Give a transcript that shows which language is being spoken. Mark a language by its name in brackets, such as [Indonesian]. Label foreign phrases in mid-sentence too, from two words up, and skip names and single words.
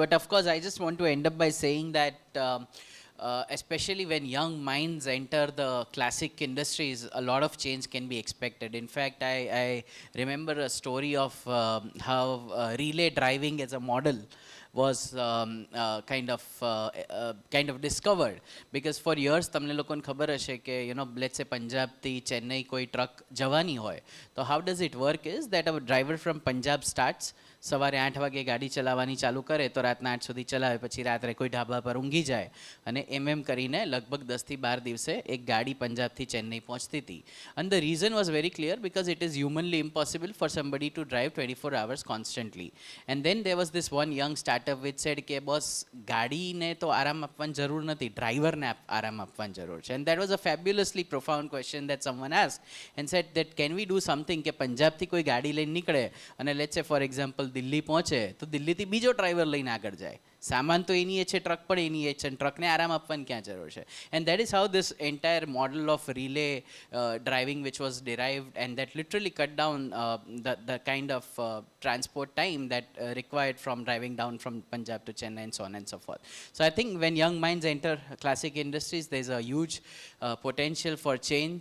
[English] But of course, I just want to end up by saying that especially when young minds enter the classic industries, a lot of change can be expected. In fact, I remember a story of how relay driving as a model was kind of discovered, because for years [Gujarati] તમને લોકોને ખબર હશે કે [English] let's say [Gujarati] પંજાબ થી ચેન્નઈ કોઈ ટ્રક જવાની હોય તો [English] how does it work is that a driver from Punjab starts [Gujarati] સવારે 8 વાગે ગાડી ચલાવવાની ચાલુ કરે તો રાતના 8 સુધી ચલાવે, પછી રાત્રે કોઈ ઢાબા પર ઊંઘી જાય અને એમ કરીને લગભગ 10 થી 12 દિવસે એક ગાડી પંજાબથી ચેન્નઈ પહોંચતી હતી. [English] And the reason was very clear, because it is humanly impossible for somebody to drive 24 hours constantly. And then there was this one young startup which said કે boss [Gujarati] ગાડીને તો આરામ આપવાની જરૂર નથી, ડ્રાઈવરને આરામ આપવાની જરૂર છે. [English] And that was a fabulously profound question that someone asked and said that can we do something [Gujarati] કે પંજાબથી કોઈ ગાડી લઈને નીકળે અને [English] let's say for example [Gujarati] દિલ્હી પહોંચે તો દિલ્હીથી બીજો ડ્રાઈવર લઈને આગળ જાય. સામાન તો એની છે, ટ્રક પણ એની છે, અને ટ્રકને આરામ આપવાની ક્યાં જરૂર છે? [English] And that is how this entire model of relay driving, which was derived, and that literally cut down the kind of transport time that required from driving down from Punjab to Chennai and so on and so forth. So I think when young minds enter classic industries, there's a huge potential for change.